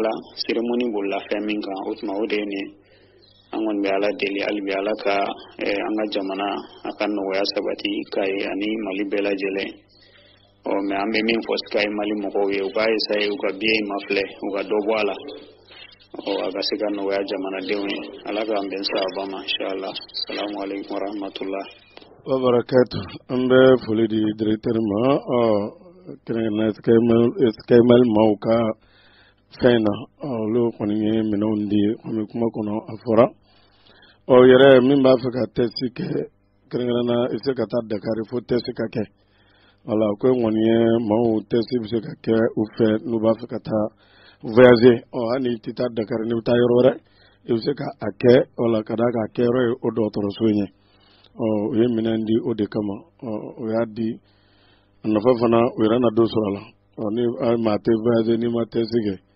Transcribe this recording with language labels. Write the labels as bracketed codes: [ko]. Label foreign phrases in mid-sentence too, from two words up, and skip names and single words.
[fr] la cérémonie [bm] bolila fɛn min kan o tuma o de ye nin an kɔni bɛ Ala deli hali bi Ala ka an ka jamana a ka nɔgɔya sabati Kaye ani Mali bɛɛ lajɛlen mais an bɛ min fɔ Sky Mali mɔgɔw ye u k'a essayer u ka billet ma filɛ u ka dɔ bɔ a la a ka se ka nɔgɔya jamanadenw ye Ala k'an bɛn sababa ma inchallah [ar] السلام عليكم ورحمة الله وبركاته [bm] an bɛ foli di directeur ma kɛrɛnkɛrɛnnen Sky Mali maaw ka fɛn na olu kɔni ye minɛnw di an bɛ kuma kɔnɔ a fɔra yɛrɛ min b'a fɛ ka test kɛ kɛrɛnkɛrɛnna i bɛ se ka taa Dakar fo test ka kɛ wala ko kɔni ye maaw test bɛ se ka kɛ u fɛ n'u b'a fɛ ka taa voyager hali n'i tɛ taa Dakar n'i bɛ taa yɔrɔ wɛrɛ i bɛ se ka a kɛ wala ka d'a kan a kɛyɔrɔ ye o dɔgɔtɔrɔso ye o ye minɛn di o de kama o y'a di a nafa fana o yɛrɛ na dɔ sɔrɔ a la ni maa tɛ voyager n'i ma test kɛ